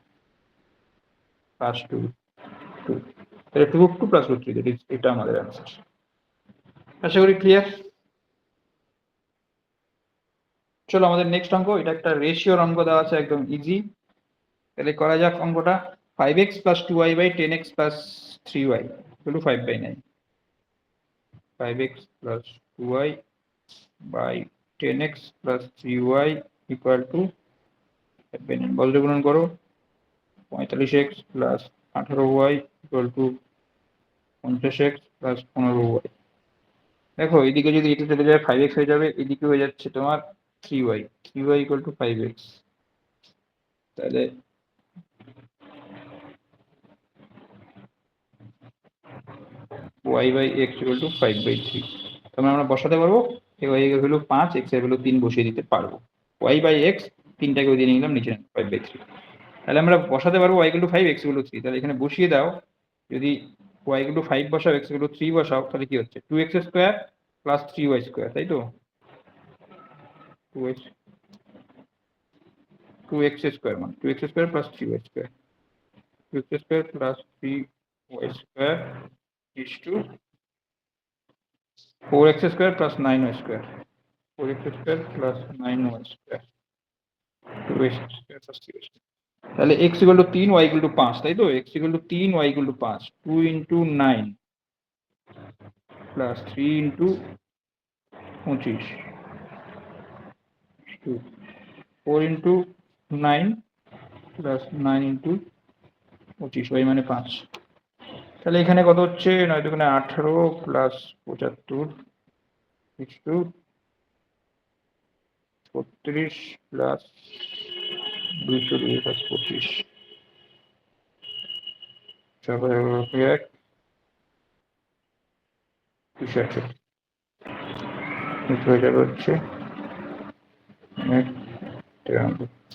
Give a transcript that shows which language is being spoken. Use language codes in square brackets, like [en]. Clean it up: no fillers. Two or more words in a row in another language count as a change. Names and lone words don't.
[bn] প্লাস 2 2, তাহলে 2√2 প্লাস √3, এটা আমাদের অ্যান্সার। আশা করি ক্লিয়ার। চলো আমাদের নেক্সট অঙ্ক, এটা একটা রেশিওর অঙ্ক দেওয়া আছে, একদম ইজি। তাহলে করা যাক অঙ্কটা। 5x + 2y / 10x + 3y = 5/9। 5x + 2y / 10x + 3y = 5/9। বজ্র গুণন করো। 45x + 18y = 50x + 15y। দেখো এদিকে যদি এটা চলে যায় 5x হয়ে যাবে, এদিকে হয়ে যাচ্ছে তোমার 3y, 3y = 5x। তাহলে y/x = 5/3। তাহলে আমরা বসাতে পারবো, y এর ভ্যালু 5, x এর ভ্যালু 3 বসিয়ে দিতে পারবো। y/x 3টাকে দিয়ে নিলাম নিচে, 5/3। তাহলে আমরা বসাতে পারবো y = 5, x = 3। তাহলে এখানে বসিয়ে দাও, যদি y = 5 বসাও, x = 3 বসাও, তাহলে কি হচ্ছে 2x² + 3y², তাই তো? 2x 2x² মানে 2x² + 3y², 2x² + 3y² = 4x² + 9y², 4x² + 9y², 2x² + 3y²। তাহলে x = 3, y = 5, তাই তো? x = 3, y = 5, 2 × 9 + 3 × 25, 4 × 9 + 9 × 25, y মানে 5। তাহলে এখানে কত হচ্ছে, 9 × 18 + 75 = 36 + 202 + 25, 1 268 হয়ে যাবে হচ্ছে 93।